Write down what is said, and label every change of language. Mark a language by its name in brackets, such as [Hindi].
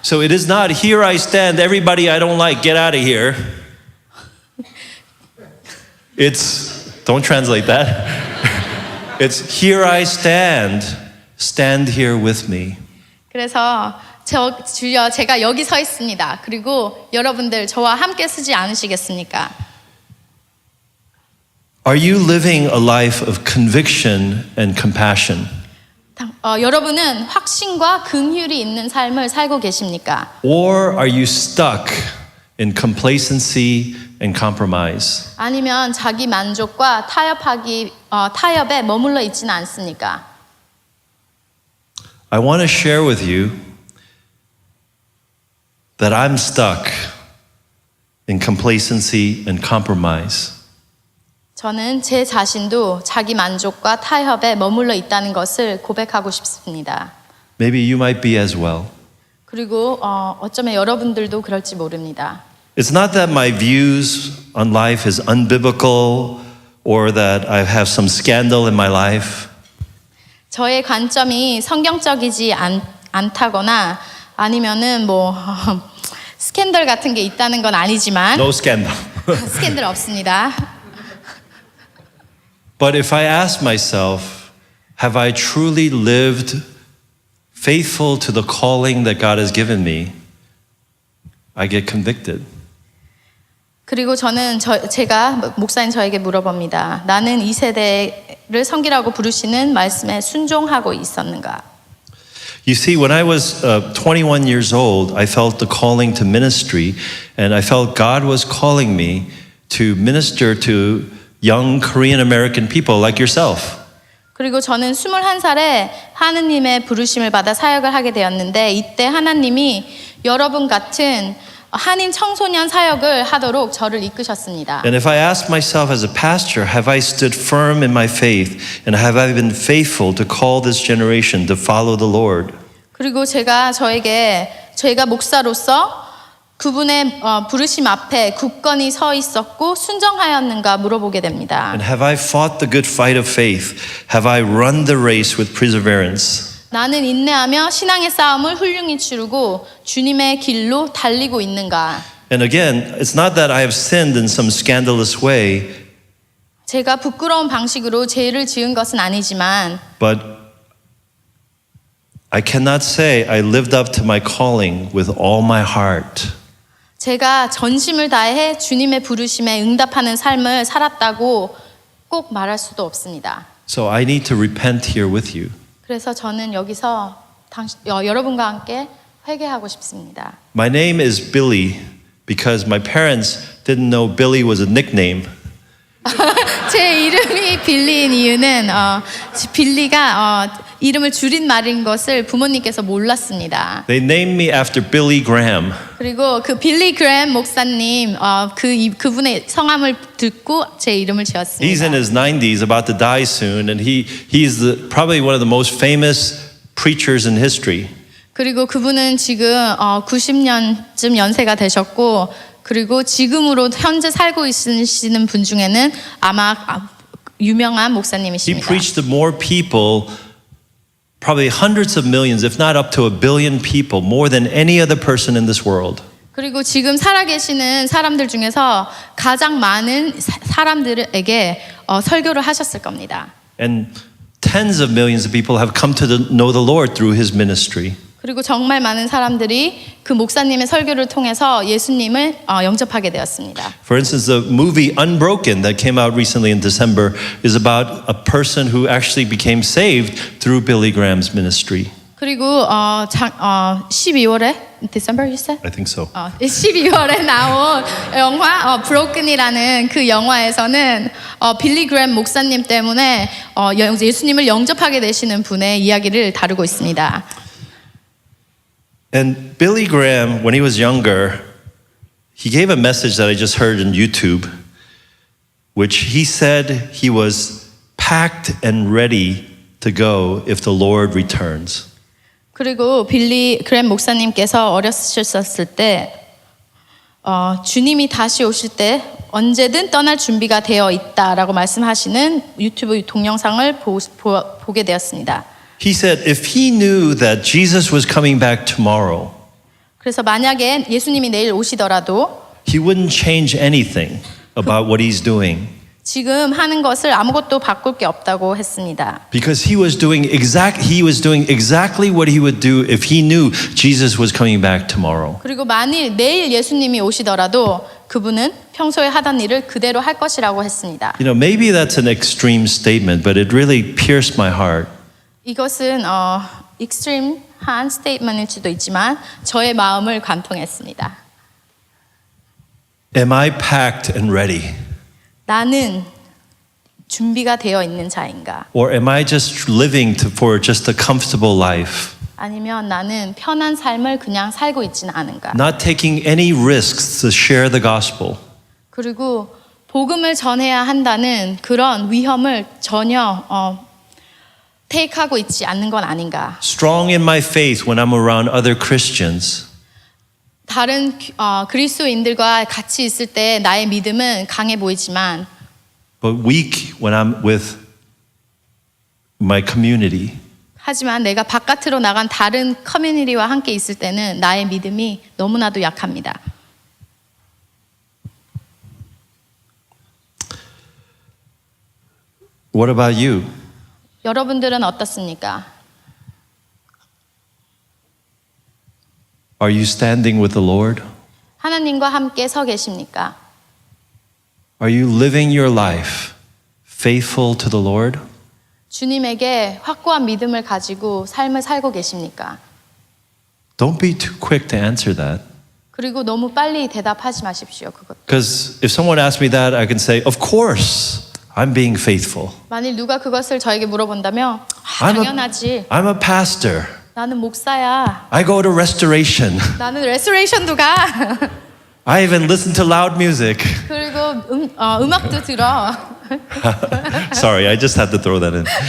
[English] So it is not here I stand, everybody I don't like, get out of here. It's, don't translate that. It's here I stand, stand here with me. [Korean] 그래서 주여 제가 여기 서 있습니다. 그리고 여러분들 저와 함께 쓰지 않으시겠습니까? [English] Are you living a life of conviction and compassion? [Korean] 여러분은 확신과 긍휼이 있는 삶을 살고 계십니까? [English] Or are you stuck in complacency and compromise? [Korean] 아니면 자기 만족과 타협에 머물러 있지는 않습니까? [English] I want to share with you that I'm stuck in complacency and compromise. [Korean] 저는 제 자신도 자기 만족과 타협에 머물러 있다는 것을 고백하고 싶습니다. [English] Maybe you might be as well. [Korean] 그리고 어쩌면 여러분들도 그럴지 모릅니다. [English] It's not that my views on life is unbiblical or that I have some scandal in my life. [Korean] 저의 관점이 성경적이지 않다거나 아니면은 뭐 스캔들 같은 게 있다는 건 아니지만 [English] No scandal. [Korean] 스캔들 없습니다. [English] But if I ask myself, have I truly lived faithful to the calling that God has given me? I get convicted. [Korean] 그리고 저는 제가 목사님 저에게 물어봅니다. 나는 이 세대를 섬기라고 부르시는 말씀에 순종하고 있었는가? [English] You see, when I was 21 years old, I felt the calling to ministry, and I felt God was calling me to minister to young Korean American people like yourself. [Korean] 그리고 저는 21살에 하느님의 부르심을 받아 사역을 하게 되었는데 이때 하나님이 여러분 같은 한인 청소년 사역을 하도록 저를 이끄셨습니다. [English] And if I ask myself as a pastor, have I stood firm in my faith, and have I been faithful to call this generation to follow the Lord? [Korean] 그리고 제가 목사로서 그분의 부르심 앞에 굳건히 서 있었고 순종하였는가 물어보게 됩니다. [English] And have I fought the good fight of faith? Have I run the race with perseverance? [Korean] 나는 인내하며 신앙의 싸움을 훌륭히 치르고 주님의 길로 달리고 있는가? [English] And again, it's not that I have sinned in some scandalous way, [Korean] 제가 부끄러운 방식으로 죄를 지은 것은 아니지만 [English] but I cannot say I lived up to my calling with all my heart. [Korean] 제가 전심을 다해 주님의 부르심에 응답하는 삶을 살았다고 꼭 말할 수도 없습니다. [English] So I need to repent here with you. [Korean] 그래서 저는 여기서 여러분과 함께 회개하고 싶습니다. [English] My name is Billy because my parents didn't know Billy was a nickname. [Korean] 제 이름이 빌리인 이유는 빌리가 이름을 줄인 말인 것을 부모님께서 몰랐습니다. [English] They named me after Billy Graham. [Korean] 그리고 그 빌리 그램 목사님 그분의 성함을 듣고 제 이름을 [English] He's [Korean] 지었습니다. [English] in his 90s, about to die soon, and he's probably one of the most famous preachers in history. [Korean] 그리고 그분은 지금 90년쯤 연세가 되셨고 그리고 지금으로 현재 살고 있으시는 분 중에는 아마 유명한 [English] He [Korean] 목사님이십니다. [English] preached to more people, probably hundreds of millions, if not up to 1 billion people, more than any other person in this world. [Korean] 그리고 지금 살아계시는 사람들 중에서 가장 많은 사람들에게 설교를 하셨을 겁니다. [English] And tens of millions of people have come to know the Lord through his ministry. [Korean] 그리고 정말 많은 사람들이 그 목사님의 설교를 통해서 예수님을 영접하게 되었습니다. [English] For instance, the movie Unbroken that came out recently in December is about a person who actually became saved through Billy Graham's ministry. [Korean] 그리고 12월에 [English] December you said? I think so. [Korean] 12월에 나온 영화 브로큰이라는 그 영화에서는 빌리 그램 목사님 때문에 예수님을 영접하게 되시는 분의 이야기를 다루고 있습니다. [English] And Billy Graham, when he was younger, he gave a message that I just heard on YouTube, which he said he was packed and ready to go if the Lord returns. [Korean] 그리고 빌리 그램 목사님께서 어렸었을 때 주님이 다시 오실 때 언제든 떠날 준비가 되어 있다라고 말씀하시는 유튜브 동영상을 보게 되었습니다. [English] He said if he knew that Jesus was coming back tomorrow, [Korean] 그래서 만약에 예수님이 내일 오시더라도 [English] he wouldn't change anything about what he's doing. [Korean] 지금 하는 것을 아무것도 바꿀 게 없다고 했습니다. [English] Because he was doing exactly what he would do if he knew Jesus was coming back tomorrow. [Korean] 그리고 만일 내일 예수님이 오시더라도 그분은 평소에 하던 일을 그대로 할 것이라고 했습니다. [English] You know, maybe that's an extreme statement, but it really pierced my heart. [Korean] 이것은 익스트림한 스테이트먼일지도 있지만 저의 마음을 관통했습니다. [English] Am I packed and ready? [Korean] 나는 준비가 되어 있는 자인가? [English] Or am I just living for just a comfortable life? [Korean] 아니면 나는 편한 삶을 그냥 살고 있지는 않은가? [English] Not taking any risks to share the gospel. [Korean] 그리고 복음을 전해야 한다는 그런 위험을 전혀 테이크하고 있지 않는 건 아닌가? [English] Strong in my faith when I'm around other Christians. [Korean] 다른 그리스도인들과 같이 있을 때 나의 믿음은 강해 보이지만 [English] But weak when I'm with my community. [Korean] 하지만 내가 바깥으로 나간 다른 커뮤니티와 함께 있을 때는 나의 믿음이 너무나도 약합니다. [English] What about you? [Korean] 여러분들은 어떻습니까? [English] Are you standing with the Lord? [Korean] 하나님과 함께 서 계십니까? [English] Are you living your life faithful to the Lord? [Korean] 주님에게 확고한 믿음을 가지고 삶을 살고 계십니까? [English] Don't be too quick to answer that. [Korean] 그리고 너무 빨리 대답하지 마십시오. 그것. [English] Because if someone asks me that, I can say, of course, I'm being faithful. [Korean] 만일 누가 그것을 저에게 물어본다면 당연하지. [English] I'm a pastor. [Korean] 나는 목사야. [English] I go to restoration. [Korean] 나는 레스토레이션도 가. [English] I even listen to loud music. [Korean] 그리고 음악도 들어. [English] Sorry, I just had to throw that in.